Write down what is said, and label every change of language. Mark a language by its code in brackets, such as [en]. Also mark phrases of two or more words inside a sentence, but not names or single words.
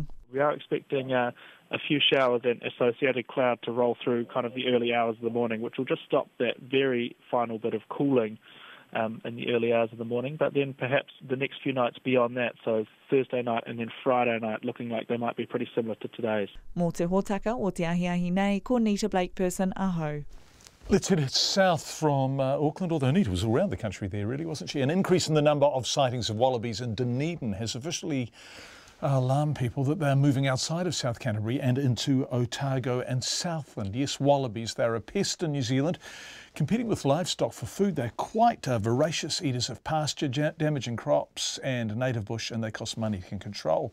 [en] We are expecting a few showers and associated cloud to roll through kind of the early hours of the morning, which will just stop that very final bit of cooling in the early hours of the morning. But then perhaps the next few nights beyond that, so Thursday night and then Friday night, looking like they might be pretty similar to today's. [mi] Mō te hōtaka o te ahiahi nei, ko Nita Blake-Person, aho. [en] Let's head south from Auckland, although Anita was around the country there, really, wasn't she? An increase in the number of sightings of wallabies in Dunedin has officially alarmed people that they're moving outside of South Canterbury and into Otago and Southland. Yes, wallabies, they're a pest in New Zealand. Competing with livestock for food, they're quite voracious eaters of pasture, damaging crops and native bush, and they cost money to control.